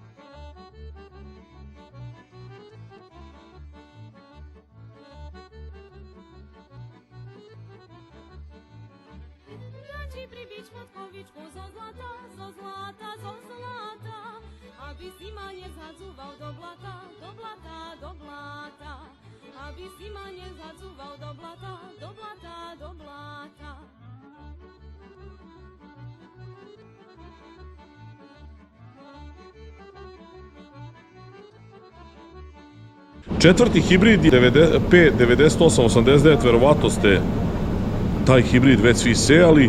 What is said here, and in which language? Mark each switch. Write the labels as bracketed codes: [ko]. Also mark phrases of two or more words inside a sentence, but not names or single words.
[sk] Dám ti pribiť Potkovičku zo zlata, zo zlata, zo zlata, aby si ma nezhadzúval do blata, do blata, do blata. Aby si ma nezadzúval do blata, do blata, do blata. [sr] Četvrti hibrid je P9889, verovatno ste taj hibrid već svi sejali.